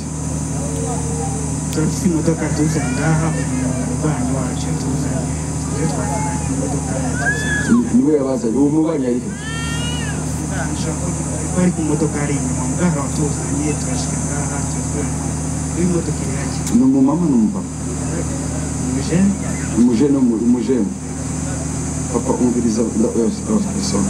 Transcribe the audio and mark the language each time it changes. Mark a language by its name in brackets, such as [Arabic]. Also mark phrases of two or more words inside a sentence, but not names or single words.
[Rundi] Turafite imodoka tuza ngaha umubanyi wacu tuza. Niwe yabaza, uwo mubanyi ari he? Bari ku modoka ari inyuma ngaha tuzanye turashika ngaha tuza. Uyu modoka iri haki. Ni umumama n'umupapa? Umujene. Papa umviriza ndasoma.